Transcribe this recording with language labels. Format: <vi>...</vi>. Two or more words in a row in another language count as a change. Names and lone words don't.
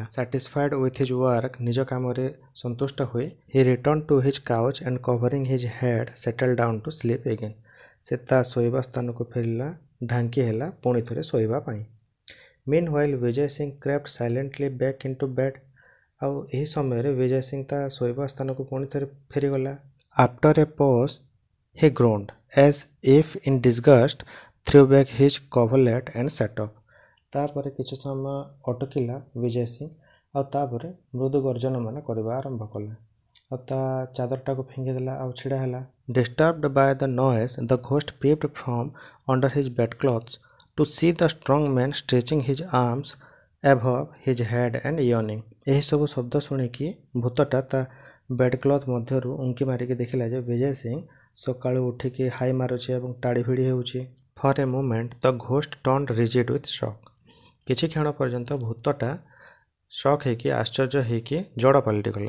<en>satisfied with his work,</en> <or>ନିଜ କାମରେ ସନ୍ତୁଷ୍ଟ ହୋଇ</or> <en>he returned to his couch and covering his head settled down to sleep again,</en> <or>ସେ ତା ଶୋଇବା ସ୍ଥାନକୁ ଫେରିଲା, ଢାଙ୍କି ହେଲା ପୁଣି ଥରେ ଶୋଇବା ପାଇଁ।</or> <en>meanwhile Vijay Singh crept silently back in to bed,</en> <or>ଆଉ ଏହି ସମୟରେ ବିଜୟ ସିଂ ତା ଶୋଇବା ସ୍ଥାନକୁ ପୁଣି ଥରେ ଫେରିଗଲା।</or> <en>after a pause he groaned as if in disgust threw back his coverlet and sat up,</en> <or>ତାପରେ କିଛି ସମୟ ଅଟକିଲା ବିଜୟ ସିଂ, ଆଉ ତାପରେ ମୃଦୁ ଗର୍ଜନମାନ କରିବା ଆରମ୍ଭ କଲା, ଆଉ ତା ଚାଦରଟାକୁ ଫିଙ୍ଗିଦେଲା ଆଉ ଛିଡ଼ା ହେଲା।</or> <en>disturbed by the noise the ghost peeped from under his bedclothes to see the strong man stretching his arms above his head and yawning,</en> <or>ଏହିସବୁ ଶବ୍ଦ ଶୁଣିକି ଭୂତଟା ତା ବେଡ୍କ୍ଲଥ୍ ମଧ୍ୟରୁ ଉଙ୍କି ମାରିକି ଦେଖିଲା ଯେ ବିଜୟ ସିଂ ସକାଳୁ ଉଠିକି ହାଇ ମାରୁଛି ଏବଂ ଟାଡ଼ି ଭିଡ଼ି ହେଉଛି।</or> <en>for a moment the ghost turned rigid with shock,</en> <or>କିଛି କ୍ଷଣ ପର୍ଯ୍ୟନ୍ତ ଭୂତଟା ଶକ୍ ହେଇକି ଆଶ୍ଚର୍ଯ୍ୟ ହେଇକି ଜଡ଼ ପାଲଟିଗଲା।</or>